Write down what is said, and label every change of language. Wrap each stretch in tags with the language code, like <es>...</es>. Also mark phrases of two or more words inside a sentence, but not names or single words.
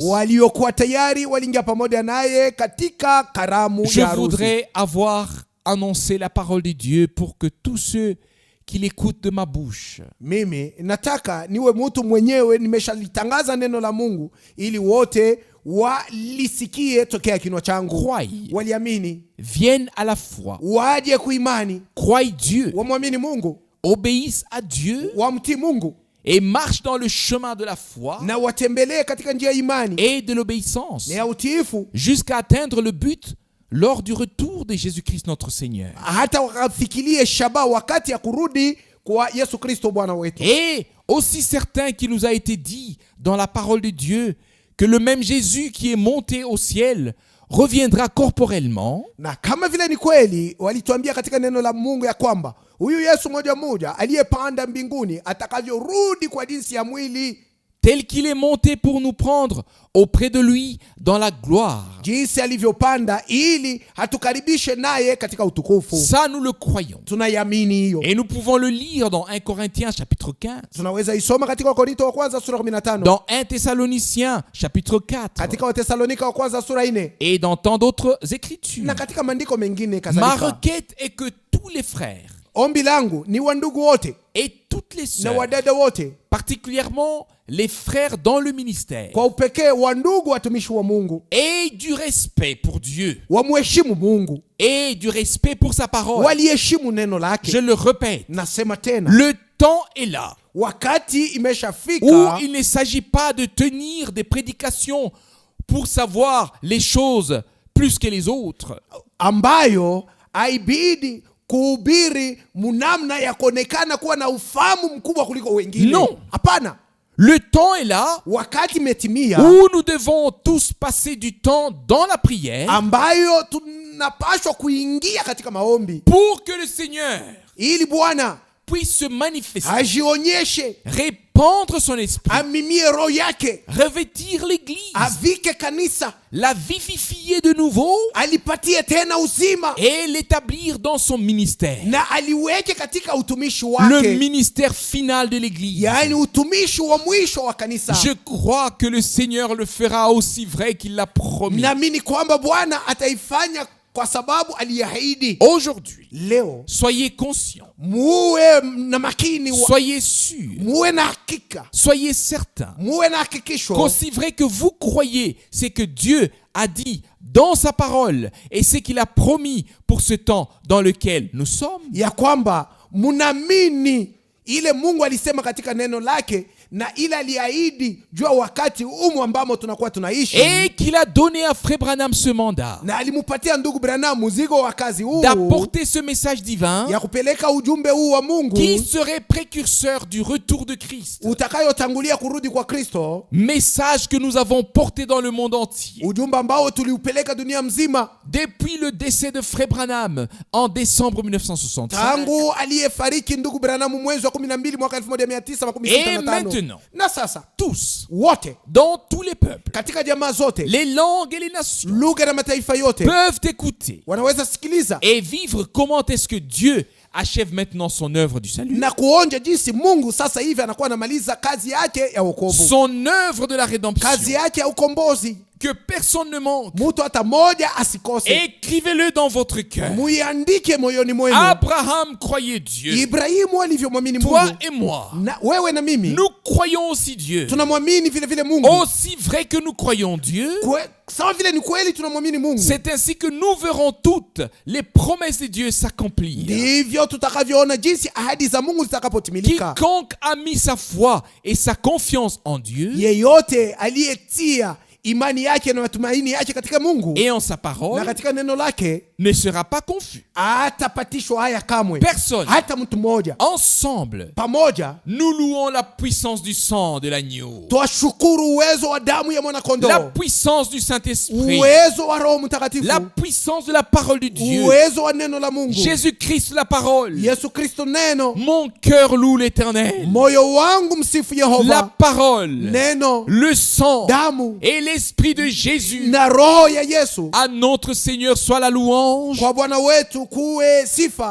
<sw>Waliokuwa tayari waliingia pamoja naye katika karamu</sw> <fr>Je</fr> <sw>ya harusi.</sw> <fr>voudrais avoir annoncé la parole de Dieu pour que tous ceux qui l'écoutent de ma bouche</fr> <sw>Mimi nataka niwe mtu mwenyewe nimeshalitangaza neno la Mungu ili wote walisikie tokea kinywa changu,</sw> <fr>croient,</fr> <sw>waliamini,</sw> <fr>viennent à la foi,</fr> <sw>waje kuimani,</sw> <fr>croient Dieu,</fr> <sw>wamwamini Mungu,</sw> <fr>obéissent à Dieu</fr> <sw>wamtii Mungu</sw> <fr>et marchent dans le chemin de la foi</fr> <sw>na watembelee katika njia ya imani</sw> <fr>et de l'obéissance</fr> <sw>na ya utiifu,</sw> <fr>jusqu'à atteindre le but lors du retour de Jésus-Christ notre Seigneur.</fr> <sw>hata wakafikirie shaba wakati ya kurudi kwa Yesu Kristo Bwana wetu.</sw> <fr>Et aussi certain qu'il nous a été dit dans la parole de Dieu que le même Jésus qui est monté au ciel reviendra corporellement,</fr> <sw>Na kama vile ni kweli walituambia katika neno la Mungu ya kwamba huyu Yesu moja moja aliyepanda mbinguni atakavyorudi kwa jinsi ya mwili,</sw> <fr>tel qu'il est monté pour nous prendre auprès de lui dans la gloire.</fr> <sw>jinsi alivyopanda ili hatukaribishe naye katika utukufu.</sw> <fr>Ça, nous le croyons.</fr> <sw>Tunayamini hiyo.</sw> <fr>Et nous pouvons le lire dans 1 Corinthiens chapitre 15,</fr> <sw>Tunaweza isoma katika Wakorinto wa kwanza sura 15,</sw> <fr>dans 1 Thessaloniciens chapitre 4</fr> <sw>katika Watesalonika wa kwanza sura 4</sw> <fr>et dans tant d'autres écritures.</fr> <sw>na katika maandiko mengine</sw> <fr>Ma</fr> <sw>kadhalika.</sw> <fr>requête est que tous les frères</fr> <sw>Ombi langu ni wandugu wote</sw> <fr>et toutes les</fr> <sw>na</sw> <fr>sœurs,</fr> <sw>wadada wote,</sw> <fr>particulièrement les frères dans le ministère.</fr> <sw>kwa upekee wandugu watumishi wa Mungu,</sw> <fr>Et du respect pour Dieu.</fr> <sw>wamheshimu Mungu,</sw> <fr>Et du respect pour sa parole.</fr> <sw>waliheshimu neno lake.</sw> <fr>Je le répète.</fr> <sw>Nasema tena,</sw> <fr>Le temps est là</fr> <sw>wakati</sw> <fr>où</fr> <sw>imeshafika</sw> <fr>il ne s'agit pas de tenir des prédications pour savoir les choses plus que les autres.</fr> <sw>ambayo haibidi kuhubiri munamna ya kuonekana kuwa na ufahamu mkubwa kuliko wengine.</sw> <fr>Non.</fr> <sw>Hapana.</sw> <fr>Le temps est là</fr> <sw>Wakati imetimia</sw> <fr>où nous devons tous passer du temps dans la prière</fr> <sw>ambayo tunapaswa kuingia katika maombi</sw> <fr>pour que le Seigneur</fr> <sw>ili Bwana</sw> <fr>puisse se manifester,</fr> <sw>ajionyeshe,</sw> <fr>répandre son esprit,</fr> <sw>amimie roho yake,</sw> <fr>revêtir l'église,</fr> <sw>avike kanisa,</sw> <fr>la vivifier de nouveau</fr> <sw>alipatie tena uzima</sw> <fr>et l'établir dans son ministère.</fr> <sw>na aliweke katika utumishi</sw> <fr>Le</fr> <sw>wake,</sw> <fr>ministère final de l'église.</fr> <sw>yaani utumishi wa mwisho wa kanisa.</sw> <fr>Je crois que le Seigneur le fera aussi vrai qu'il l'a promis.</fr> <sw>Naamini kwamba Bwana ataifanya kwa sababu aliahidi.</sw> <fr>Aujourd'hui,</fr> <sw>Leo</sw> <fr>soyez conscients,</fr> <sw>muwe na makini,</sw> <fr>soyez sûrs,</fr> <sw>muwe na hakika,</sw> <fr>soyez certains</fr> <sw>muwe na hakikisho</sw> <fr>qu'aussi vrai que vous croyez ce que Dieu a dit dans sa parole et ce qu'il a promis pour ce temps dans lequel nous sommes,</fr> <sw>ya kwamba munamini ile Mungu alisema katika neno lake na ile aliahidi juu ya wakati ambamo tunakuwa tunaishi,</sw> <fr>et qu'il a donné à Frère Branham ce mandat</fr> <sw>na alimupatia ndugu Branham mzigo wa kazi huu</sw> <fr>d'apporter ce message divin</fr> <sw>ya kupeleka ujumbe huu wa Mungu</sw> <fr>qui serait précurseur du retour de Christ.</fr> <sw>utakayotangulia kurudi kwa Kristo,</sw> <fr>Message que nous avons porté dans le monde entier.</fr> <sw>ujumbe ambao tuliupeleka dunia mzima</sw> <fr>Depuis le décès de Frère Branham en décembre 1965.</fr> <sw>tangu aliyefariki ndugu Branham mwezi wa 12 mwaka</sw> <fr>Et</fr> <sw>1965.</sw> <fr>maintenant,</fr> <sw>Na sasa</sw> <fr>tous,</fr> <sw>wote</sw> <fr>dans tous les peuples,</fr> <sw>katika jamaa zote,</sw> <fr>les langues et les nations,</fr> <sw>lugha na mataifa yote</sw> <fr>peuvent écouter</fr> <sw>wanaweza sikiliza</sw> <fr>et vivre comment est-ce que Dieu achève maintenant son œuvre du salut,</fr> <sw>na kuonja jinsi Mungu sasa hivi anakuwa anamaliza kazi yake ya wokovu,</sw> <fr>son œuvre de la rédemption,</fr> <sw>kazi yake ya ukombozi.</sw> <fr>que personne ne manque.</fr> <sw>Mtu hata moja asikose.</sw> <fr>Écrivez-le dans votre cœur.</fr> <sw>Muiandike moyoni mwenu.</sw> <fr>Abraham croyait Dieu.</fr> <sw>Ibrahimu alivyomwamini Mungu.</sw> <fr>Toi et moi,</fr> <sw>Na wewe na mimi</sw> <fr>nous croyons aussi Dieu.</fr> <sw>tunamwamini vile vile Mungu.</sw> <fr>Aussi vrai que nous croyons Dieu,</fr> <sw>Sawa vile ni kweli tunamwamini Mungu,</sw> <fr>c'est ainsi que nous verrons toutes les promesses de Dieu s'accomplir.</fr> <sw>ndivyo tutakavyoona jinsi ahadi za Mungu zitakapotimilika.</sw> <fr>Quiconque a mis sa foi et sa confiance en Dieu</fr> <sw>Yeyote aliyetia imani yake na matumaini yake katika Mungu</sw> <fr>et en sa</fr> <sw>na</sw> <fr>parole</fr> <sw>katika neno lake</sw> <fr>ne sera pas confus.</fr> <sw>hatapatishwa haya kamwe.</sw> <fr>Personne.</fr> <sw>Hata mtu mmoja.</sw> <fr>Ensemble,</fr> <sw>Pamoja</sw> <fr>nous louons la puissance du sang de l'agneau,</fr> <sw>twashukuru uwezo wa damu ya mwana</sw> <fr>la</fr> <sw>kondoo,</sw> <fr>puissance du Saint-Esprit,</fr> <sw>uwezo wa Roho Mtakatifu,</sw> <fr>la puissance de la parole de Dieu,</fr> <sw>uwezo wa neno la Mungu,</sw> <fr>Jésus-Christ la parole.</fr> <sw>Yesu Kristo neno.</sw> <fr>Mon cœur loue l'Éternel.</fr> <sw>Moyo wangu msifu</sw> <fr>La</fr> <sw>Yehova.</sw> <fr>parole,</fr> <sw>Neno,</sw> <fr>le sang</fr> <sw>damu</sw> <fr>et l'Esprit de Jésus.</fr> <sw>na roho ya Yesu.</sw> <fr>À notre Seigneur soit la louange,</fr> <sw>Kwa Bwana wetu kuwe sifa,</sw>